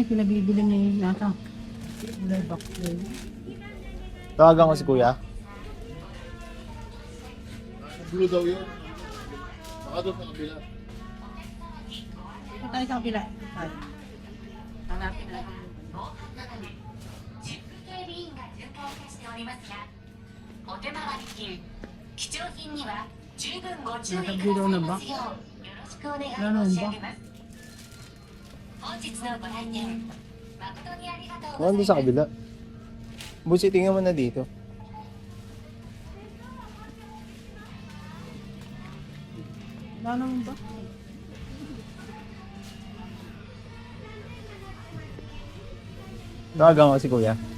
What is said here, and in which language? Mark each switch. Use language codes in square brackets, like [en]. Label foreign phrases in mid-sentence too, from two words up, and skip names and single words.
[tl] Pinabibili niya yung nasa. Wala box na yun. Tawagan ko si kuya. Blue daw yun. Baka doon sa kabila. Ito tayo sa kapila. Tayo. Hanapin na. [ja] チェック警備員が巡回化しておりますが、お手回り金、貴重品には十分ご注意くださいますようよろしくお願い申し上げます。本日のご来店、誠にありがとうござい [tl] Ano [ja] ます。 [tl] sa kabila? Busi, tingnan mo na dito. Wala naman ba? Tawagan ko si kuya.